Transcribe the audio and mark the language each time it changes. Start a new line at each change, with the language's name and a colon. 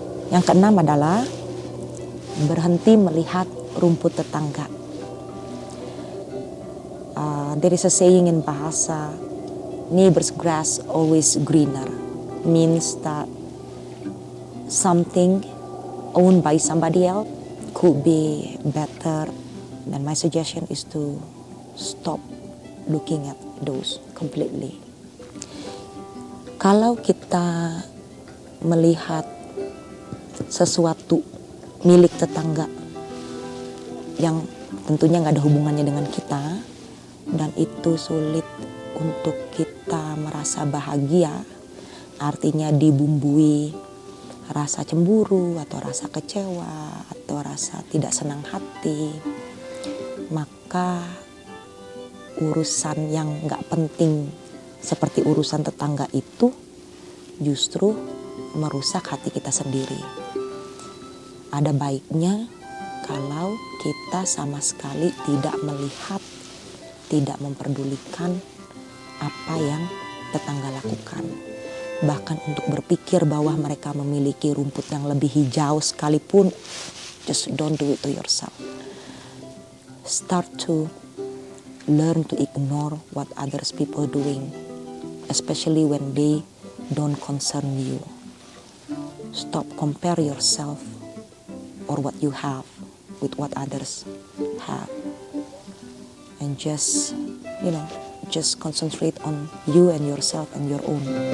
Indonesian: Yang ke-6 adalah berhenti melihat rumput tetangga.
English: There is a saying in Bahasa, neighbor's grass always greener. Means that something owned by somebody else could be better. And my suggestion is to stop looking at those completely.
Indonesian: Kalau kita melihat sesuatu milik tetangga yang tentunya nggak ada hubungannya dengan kita, dan itu sulit untuk kita merasa bahagia, artinya dibumbui rasa cemburu atau rasa kecewa atau rasa tidak senang hati, maka urusan yang nggak penting seperti urusan tetangga itu justru merusak hati kita sendiri. Ada baiknya kalau kita sama sekali tidak melihat, tidak memperdulikan apa yang tetangga lakukan. Bahkan untuk berpikir bahwa mereka memiliki rumput yang lebih hijau sekalipun,
English: just don't do it to yourself. Start to learn to ignore what others people doing, especially when they don't concern you. Stop compare yourself or what you have with what others have, and just concentrate on you and yourself and your own.